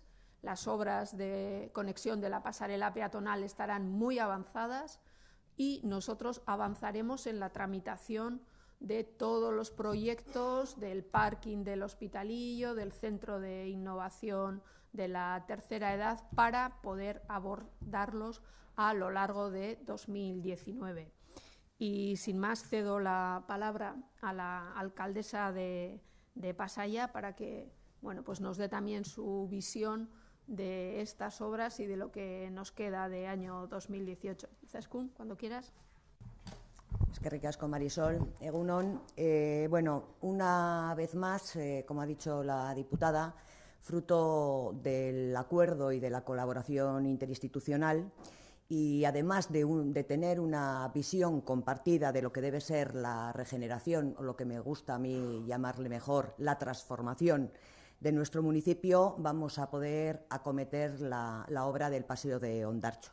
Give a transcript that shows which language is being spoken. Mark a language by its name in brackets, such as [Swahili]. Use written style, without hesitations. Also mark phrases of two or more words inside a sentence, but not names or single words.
[Spanish] Las obras de conexión de la pasarela peatonal estarán muy avanzadas y nosotros avanzaremos en la tramitación de todos los proyectos del parking del Hospitalillo, del Centro de Innovación de la Tercera Edad, para poder abordarlos a lo largo de 2019. Y sin más, cedo la palabra a la alcaldesa de Pasaia para que pues nos dé también su visión de estas obras y de lo que nos queda de año 2018. Izaskun, cuando quieras. [Basque] Eskerrik asko, Marisol. Egunon. [Spanish] Una vez más, como ha dicho la diputada, fruto del acuerdo y de la colaboración interinstitucional, y además de tener una visión compartida de lo que debe ser la regeneración, o lo que me gusta a mí llamarle mejor, la transformación de nuestro municipio, vamos a poder acometer la obra del Paseo de Ondarcho.